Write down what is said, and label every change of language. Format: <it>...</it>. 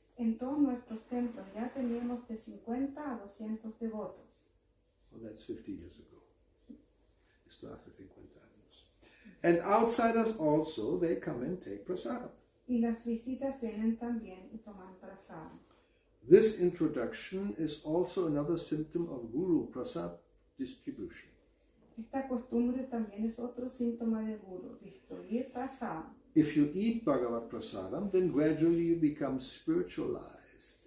<es>En todos nuestros templos ya tenemos de 50 a 200 devotos.</es> <en>Well, that's 50 years ago.</en> <es>Esto hace 50 años.</es> <en>And outsiders also, they come and take prasadam.</en> <es>Y las visitas vienen también y toman prasadam.</es> <en>This introduction is also another symptom of Guru Prasad distribution.</en> <es>Esta costumbre también es otro síntoma del guru, distribuir prasadam.</es> <en>if you eat Bhagavad Prasadam, then gradually you become spiritualized.</en>